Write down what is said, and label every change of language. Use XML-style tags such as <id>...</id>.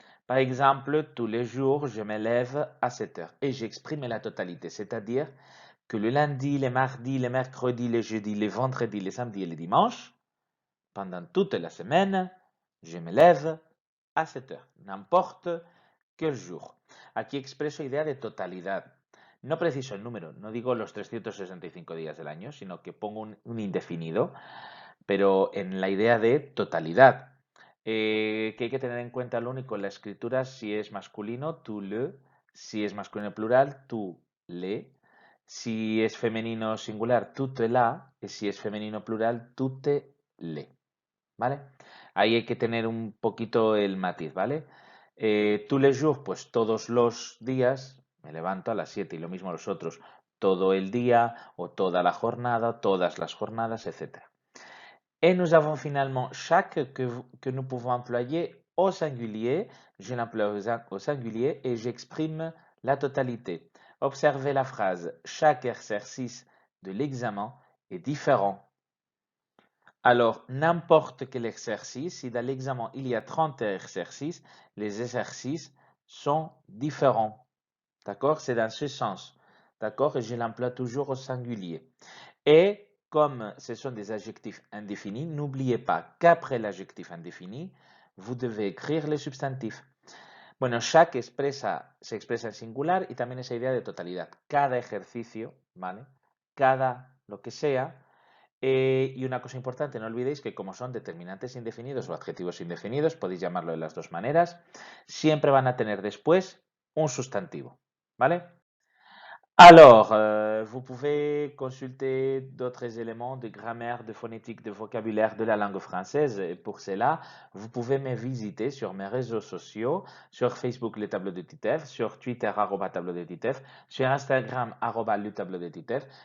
<fr>Par exemple, tous les jours, je me lève à 7 heures et j'exprime la totalité, c'est-à-dire que le lundi, les mardis, les mercredis, les jeudis, les vendredis, les samedis et les dimanches, pendant toute la semaine, je me lève a 7 heures, n'importe quel jour.</fr> <es>Aquí expreso idea de totalidad. No preciso el número, no digo los 365 días del año, sino que pongo un indefinido, pero en la idea de totalidad. Que hay que tener en cuenta lo único en la escritura, si es masculino, tu le, si es masculino plural, tu le, si es femenino singular, toute la, y si es femenino plural, toute le. ¿Vale? Ahí hay que tener un poquito el matiz, ¿vale?</es> <fr>Tous les jours,</fr> <es>pues todos los días, me levanto a las 7 y lo mismo los otros, todo el día o toda la jornada, todas las jornadas, etc.</es> <fr>Et nous avons finalement chaque que nous pouvons employer au singulier. Je l'emploie au singulier et j'exprime la totalité. Observez la phrase. Chaque exercice de l'examen est différent. Alors, n'importe quel exercice, si dans l'examen il y a 30 exercices, les exercices sont différents. D'accord? C'est dans ce sens. D'accord? Et je l'emploie toujours au singulier. Et comme ce sont des adjectifs indéfinis, n'oubliez pas qu'après l'adjectif indéfini, vous devez écrire les substantifs.</fr> <es>Bueno, chaque se expresa en singular y también esa idea de totalidad. Cada ejercicio, ¿vale? Cada lo que sea. Y una cosa importante, no olvidéis que como son determinantes indefinidos o adjetivos indefinidos, podéis llamarlo de las dos maneras, siempre van a tener después un sustantivo, ¿vale?</es> <fr>Alors, vous pouvez consulter d'autres éléments de grammaire, de phonétique, de vocabulaire de la langue française. Et pour cela, vous pouvez me visiter sur mes réseaux sociaux, sur Facebook, le tableau de Titeuf, sur Twitter, tableau de Titeuf, sur Instagram, le tableau de Titeuf.</fr>